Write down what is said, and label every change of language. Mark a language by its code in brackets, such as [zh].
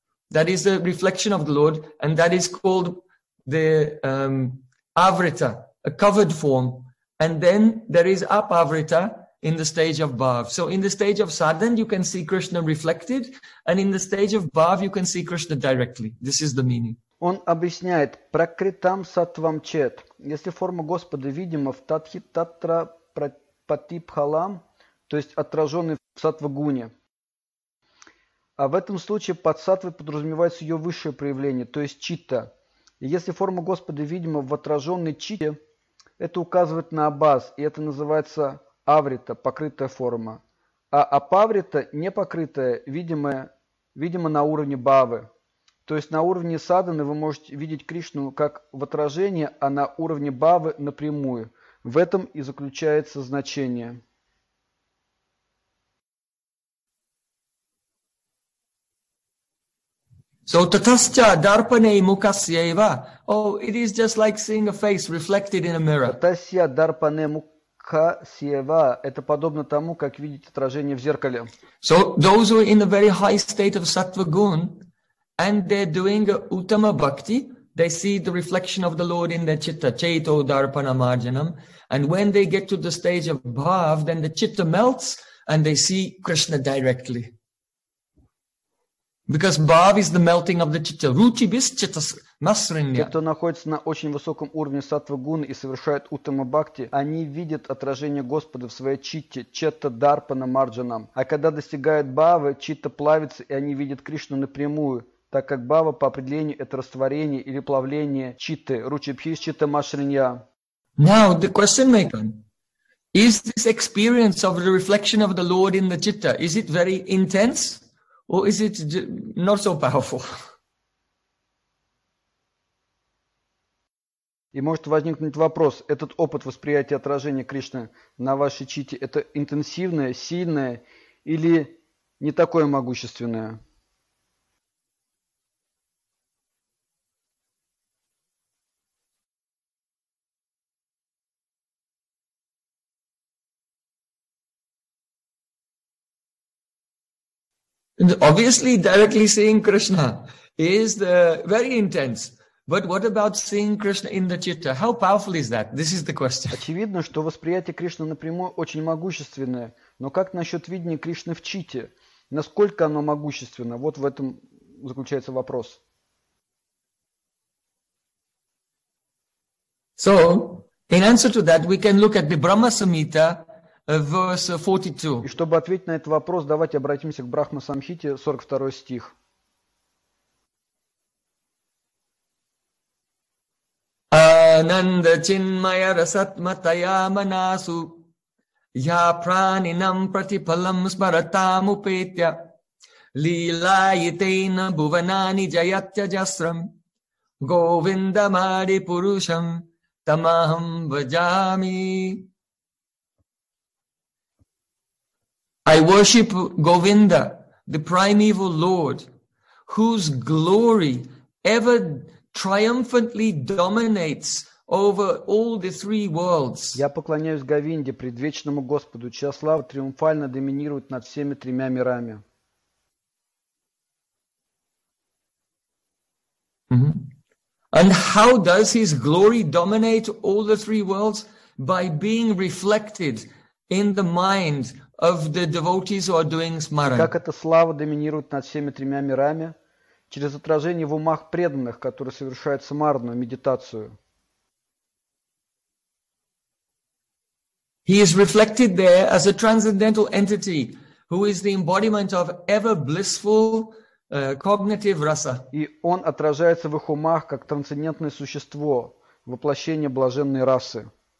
[en] That is the reflection of the Lord, and that is called the avrita, a covered form. And then there is apavrita in the stage of bhav. So in the stage of sadhan, you can see Krishna reflected, and in the stage of bhav, you can see Krishna directly. This is the meaning. [ru] Он объясняет «пракритам сатвам чет». Если форма Господа видима в татхи татра патипхалам, то есть отраженный в сатвагуне. А в этом случае под сатвой подразумевается ее высшее проявление, то есть читта. И если форма Господа видима в отраженной читте, это указывает на абаз, и это называется аврита, покрытая форма. А апаврита, непокрытая, видимо на уровне бхавы. То есть на уровне садханы вы можете видеть Кришну как в отражении, а на уровне бхавы напрямую. В этом и заключается значение. [en] So [sa] tatascha darpane mukasyeva. [en] Oh, it is just like seeing a face reflected in a mirror. [sa] Tatascha darpane mukasyeva. [ru] Это подобно тому, как видеть отражение в зеркале. [en] So those who are in a very high state of sattvagun, and they're doing a uttama bhakti, they see the reflection of the Lord in their chitta, [sa] cheto darpana marjanam. [en] And when they get to the stage of bhav, then the chitta melts and they see Krishna directly. Because bhav is the melting of the chitta. [sa] Ruchi bis chitta nasranya. [ru] Те, кто находится на очень высоком уровне саттва-гуны и совершает уттама-бхакти, они видят отражение Господа в своей читте, читта-дарпана-марджанам. А когда достигают бхавы, читта плавится, и они видят Кришну напрямую. Так как бхава по определению это растворение или плавление читты, [sa] ручи бхи читта машринья. [en] Now the question may come: is this experience of the reflection of the Lord in the chitta, is it very intense, or is it not so powerful? [ru] И может возникнуть вопрос: этот опыт восприятия отражения Кришны на вашей читте это интенсивное, сильное или не такое могущественное? [en] And obviously, directly seeing Krishna is very intense. But what about seeing Krishna in the chitta? How powerful is that? This is the question. [ru] Очевидно, что восприятие Кришны напрямую очень могущественное. Но как насчет видения Кришны в читте? Насколько оно могущественно? Вот в этом заключается вопрос. [en] So, in answer to that, we can look at the Brahma Samhita. Verse 42. [ru] И чтобы ответить на этот вопрос, давайте обратимся к Брахма Самхите, 42 стих. [sa] Ананда чинмая расатматая манасу я пранинам пратипалам смаратам упетя лилайтейна бхуванани джаятья джасрам говиндамари пурушам тамахам бхаджами. [en] I worship Govinda, the primeval Lord, whose glory ever triumphantly dominates over all the three worlds. [ru] Я поклоняюсь Говинде, предвечному Господу, чья слава триумфально доминирует над всеми тремя мирами. Mm-hmm. [en] And how does his glory dominate all the three worlds? By being reflected in the mind of the devotees who are doing smaran. [ru] Как эта слава доминирует над всеми тремя мирами? Через отражение в умах преданных, которые совершают смаранную медитацию. [en] He is reflected there as a transcendental entity who is the embodiment of ever blissful cognitive rasa. [ru] И он отражается в их умах как трансцендентное существо, воплощение блаженной расы.